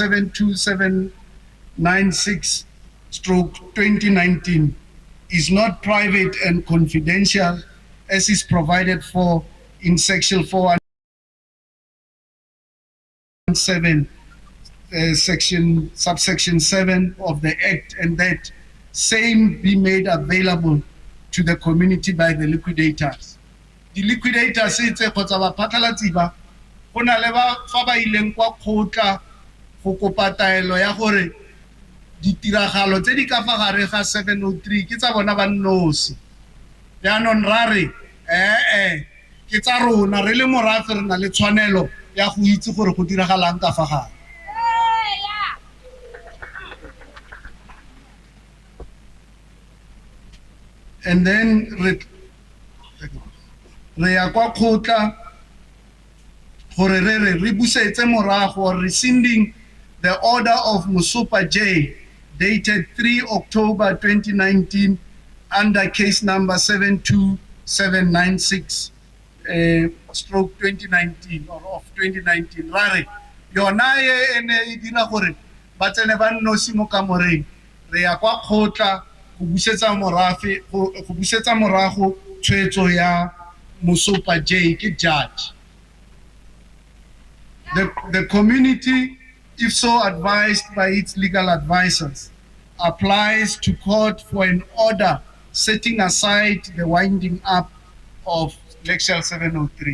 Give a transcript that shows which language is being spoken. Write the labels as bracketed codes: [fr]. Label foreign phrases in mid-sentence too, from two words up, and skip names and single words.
[en] 72796/2019, is not private and confidential as is provided for in Section 417, subsection 7 of the Act, and that same be made available to the community by the liquidators. The liquidators [tn] itse kgotsa baphatlalatsi ba go na le ba fa ba ileng kwa kgotla go kopa taelo ya gore ditiragalo tse di ka fa gare ga 703 ke tsa bona ba nnosi. Yaanong ra re ke tsa rona re le morafe re na le tshwanelo ya go itse gore go diragalang ka fa gare. [en] And then [tn] re ya kwa kgotla gore re busetse morago [en] or rescinding the order of Musupa J dated 3 October 2019 under case number 72796/2019 or of 2019. [tn] Rare yona ene e dira gore ba tsene ba nnosi mo kamoreng. Re ya kwa kgotla go busetsa morago tshwetso ya Musupa J ke judge. [en] The community, if so advised by its legal advisors, applies to court for an order setting aside the winding up of Lecture 703.